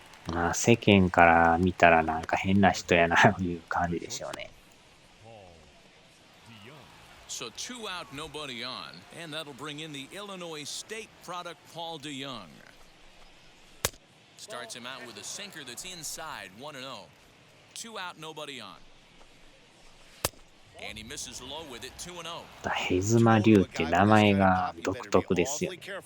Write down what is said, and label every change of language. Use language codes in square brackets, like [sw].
[ja] まあ世間から見たらなんか変な人やなという感じでしょうね。 [en] So 2 out, nobody on, and that'll bring in the Illinois State product Paul DeYoung. Starts him out with a sinker that's inside, 1-0. 2 out, nobody on. And he misses low with it, 2-0. [ja] ヘズマリュウって名前が独特ですよね。